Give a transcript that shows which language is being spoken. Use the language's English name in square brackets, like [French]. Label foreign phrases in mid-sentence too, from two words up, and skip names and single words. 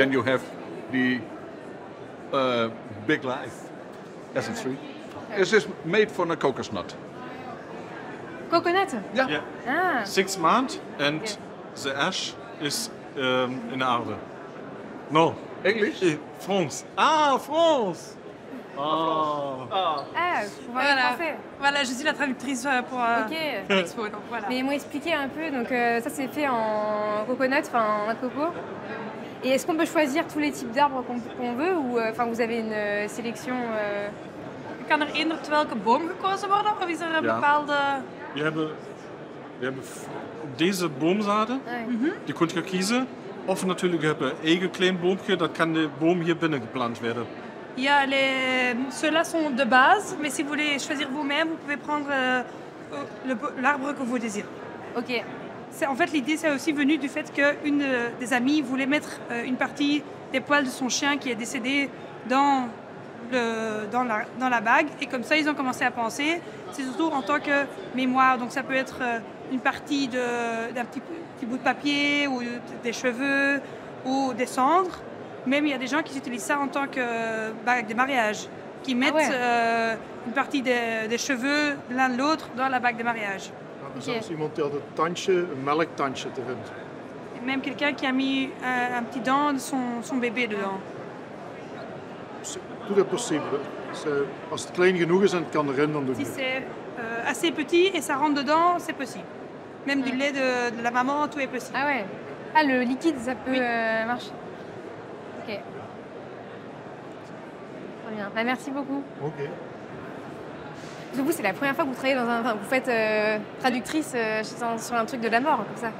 [English] Then you have the big life as a tree. It is made from a coconut. Coconut? Yeah. Ah. 6 months and the ash is in aarde. No. English? France. Ah, France! Oh. [French] Ah, vous parlez français. Voilà, je suis la traductrice pour l'expo, donc voilà. Mais ils m'ont expliqué un peu, donc ça c'est fait en coconut, enfin en noix de coco. Et est-ce qu'on peut choisir tous les types d'arbres qu'on veut ou vous avez une sélection [Dutch] Kan er eender welke boom gekozen worden of is er een bepaalde... We hebben deze boomzaden, die kunt je kiezen. Of natuurlijk hebben we eigen klein boompje, dat kan de boom hier binnen geplant werden. [French] Ceux-là sont de base, mais si vous voulez choisir vous-même, vous pouvez prendre l'arbre que vous désirez. Ok. En fait, l'idée, c'est aussi venu du fait qu'une des amies voulait mettre une partie des poils de son chien qui est décédé dans la bague. Et comme ça, ils ont commencé à penser. C'est surtout en tant que mémoire. Donc ça peut être une partie d'un petit bout de papier ou des cheveux ou des cendres. Même il y a des gens qui utilisent ça en tant que bague de mariage, qui mettent une partie des cheveux l'un de l'autre dans la bague de mariage. [Dutch] Er zelfs iemand die had een tandje, een melktandje erin. [French] Et même quelqu'un qui a mis un petit dent de son bébé dedans. Tout est possible. [Dutch] Als het klein genoeg is en het kan erin, dan doe je [French] Si [Dutch] het. [French] c'est assez petit et ça rentre dedans, c'est possible. Même du lait de la maman, tout est possible. Ah ouais. Ah, le liquide, ça peut marcher. Ok. Très bien. Bah, merci beaucoup. Ok. Du coup, c'est la première fois que vous travaillez vous faites traductrice sur un truc de la mort, comme ça.